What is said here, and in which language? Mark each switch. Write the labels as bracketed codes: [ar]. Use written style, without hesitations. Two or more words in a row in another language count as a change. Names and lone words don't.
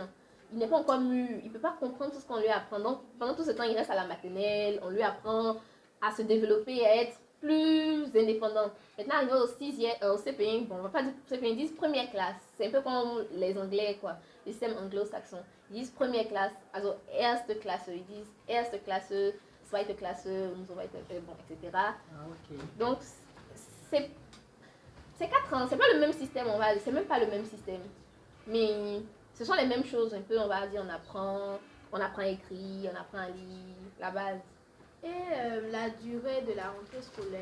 [fr] Il n'est pas encore mûr, il ne peut pas comprendre tout ce qu'on lui apprend. Donc, pendant tout ce temps, il reste à la maternelle, on lui apprend à se développer, à être plus indépendant. Maintenant, arrivé au CP1, bon, on va pas dire CP1, ils disent première classe. C'est un peu comme les Anglais, quoi, le système anglo-saxon. Ils disent première classe, [de] also erste Klasse, [fr] ils disent [de] erste Klasse, zweite Klasse, und so weiter, [fr] bon, etc. Ah, ok. Donc, c'est 4 ans, c'est pas le même système, c'est même pas le même système. Mais ce sont les mêmes choses, un peu, on va dire, on apprend à écrire, on apprend à lire, la base. Et la durée de la rentrée scolaire?